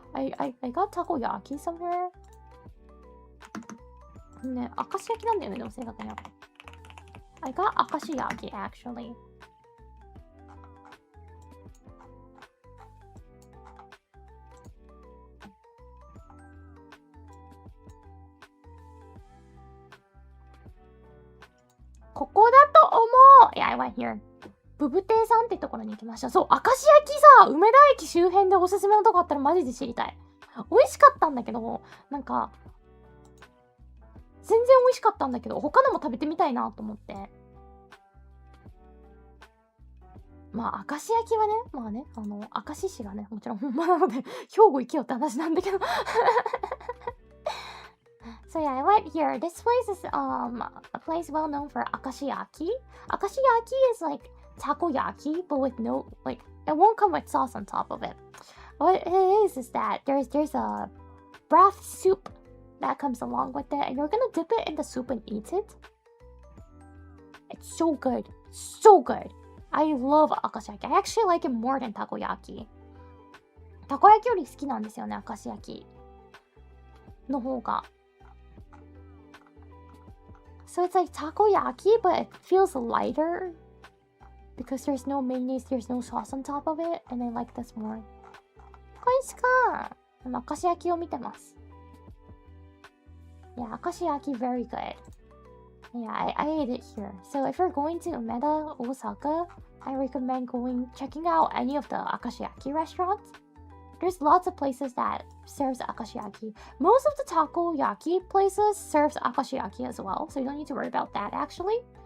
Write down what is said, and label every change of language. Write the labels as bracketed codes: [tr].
[en] I got takoyaki somewhere. [ja] ね、明石焼きなんだよね、でも正確には。 [en] I got 明石焼き actually. [ja] ここだと思う。 [en] Yeah, I went here. [ja] ブブ亭さんってところに行きました。そう、明石焼きさ、梅田駅周辺でおすすめのとこあったらマジで知りたい。美味しかったんだけど、なんか、全然美味しかったんだけど、他のも食べてみたいなと思って。まあ、明石焼きはね、まあね、明石市がね、もちろん本場なので、兵庫行けよって話なんだけど。 [en] So yeah, I went here. This place is a place well known for akashiyaki. Akashiyaki is like takoyaki, but with no it won't come with sauce on top of it. What it is that there's a broth soup that comes along with it, and you're gonna dip it in the soup and eat it. It's so good, so good. I love akashiyaki. I actually like it more than takoyaki. [ja] Takoyaki より好きなんですよね、明石焼きの方が。 [en] So it's like takoyaki, but it feels lighter because there's no mayonnaise, there's no sauce on top of it, and I like this more. [ja] こいしか明石焼きを見てます。 [en] Yeah, 明石焼き very good. Yeah, I ate it here. So if you're going to Umeda, Osaka, I recommend checking out any of the akashiyaki restaurants. There's lots of places that serves akashiyaki. Most of the takoyaki places serves akashiyaki as well, so you don't need to worry about that actually.